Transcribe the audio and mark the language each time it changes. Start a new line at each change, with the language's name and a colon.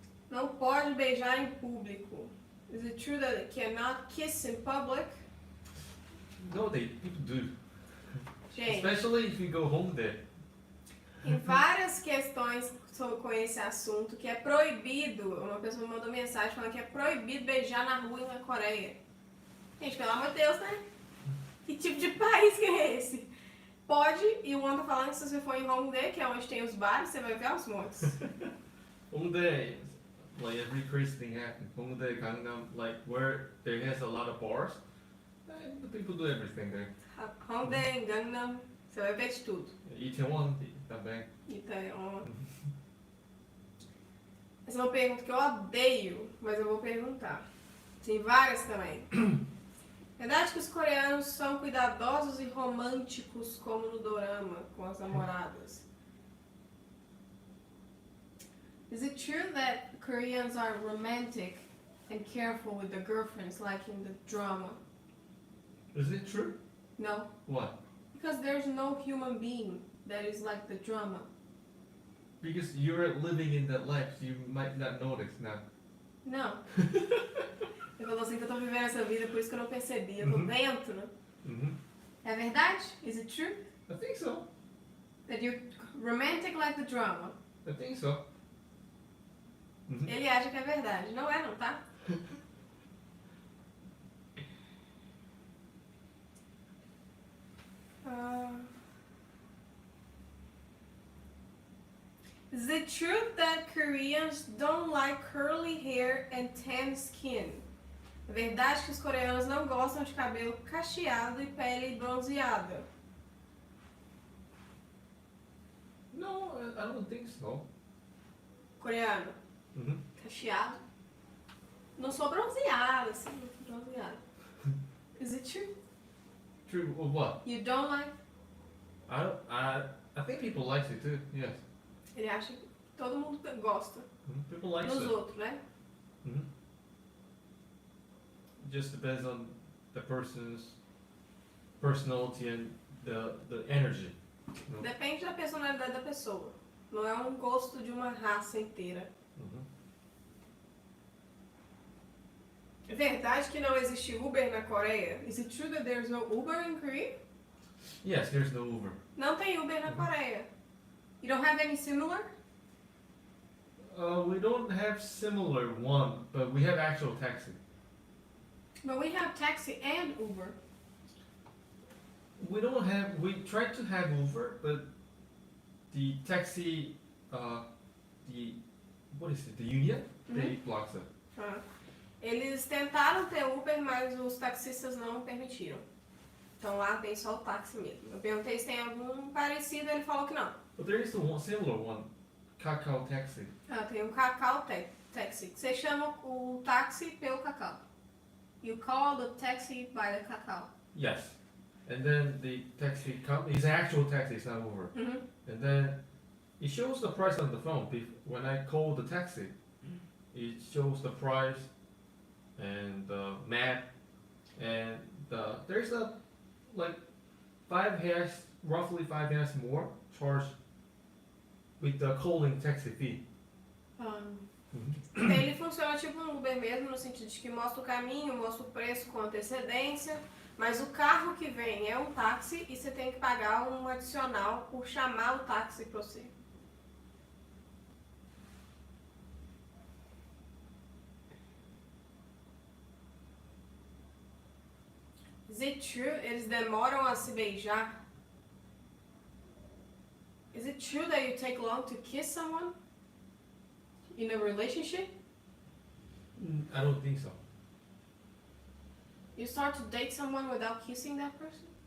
Portuguese: Não pode beijar em público.
English: Is it true that it cannot kiss in public? No, people do.
Portuguese: Gente,
English: Especially if you go home there.
Portuguese: tem várias questões com esse assunto que é proibido. Uma pessoa me mandou mensagem falando que é proibido beijar na rua na Coreia. Gente, pelo amor de Deus, né? Que tipo de país que é esse? Pode, e o Juan tá falando que se você for em Hongdae, que é onde tem os bares, você vai ver aos montes.
English: Hongdae, like every crazy thing happens. Hongdae, Gangnam, like where there has a lot of bars, the people do everything there.
Portuguese: Hongdae, Gangnam, você vai ver de tudo. Itaewon também. Itaewon. Essa é uma pergunta que eu odeio, mas eu vou perguntar. Tem várias também. Verdade que os coreanos são cuidadosos e românticos como no dorama, com as namoradas?
English: Is it true that Koreans are romantic and careful with their girlfriends like in the drama? Is it true? No. What? Because there's no human being that is like the drama. Because you're living in that life, so you might not notice now.
Portuguese: Não. Eu falo assim que eu tô vivendo essa vida, por isso que eu não percebi. Eu tô dentro. É verdade?
English: Is it true? I think so. That you're romantic like the drama? I think so.
Portuguese: Ele acha que é verdade. Não é não, tá?
English: Is it true that Koreans don't like curly hair and tan skin?
Portuguese: É verdade que os coreanos não gostam de cabelo cacheado e pele bronzeada?
English: No, I don't think so.
Portuguese: Coreano, cacheado. Não sou bronzeada, assim, bronzeada.
English: Is it true? True or what? You don't like? I think people like it too. Yes.
Portuguese: Ele acha que todo mundo gosta.
English: People like
Portuguese: Nos
English: it.
Portuguese: outros, né?
English: Just depends on the person's personality and the energy. No?
Portuguese: Depende da personalidade da pessoa. Não é um gosto de uma raça inteira. É verdade que não existe Uber na Coreia?
English: Is it true that there's no Uber in Korea? Yes, there's no Uber.
Portuguese: Não tem Uber na Coreia.
English: You don't have any similar? We don't have similar one, but we have actual taxi. But we have taxi and Uber. We don't have. We tried to have Uber, but the taxi, what is it? The union, they blocks it.
Portuguese: Eles tentaram ter Uber, mas os taxistas não permitiram. Então lá tem só o táxi mesmo. Eu perguntei se tem algum parecido, ele falou que não.
English: But there is a similar one, Kakao Taxi.
Portuguese: Tem um Kakao Taxi. Você chama o táxi pelo Kakao.
English: You call the taxi by the Kakao. Yes, and then the taxi it's an actual taxi, it's not Uber. And then it shows the price on the phone. When I call the taxi, it shows the price and the map, and there's a like roughly 5 hash more charge with the calling taxi fee.
Portuguese: Ele funciona tipo um Uber mesmo, no sentido de que mostra o caminho, mostra o preço com antecedência, mas o carro que vem é um táxi e você tem que pagar um adicional por chamar o táxi para você.
English: Is it true?
Portuguese: Eles demoram a se beijar?
English: Is it true that you take long to kiss someone in a relationship? I don't think so. You start to date someone without kissing that person?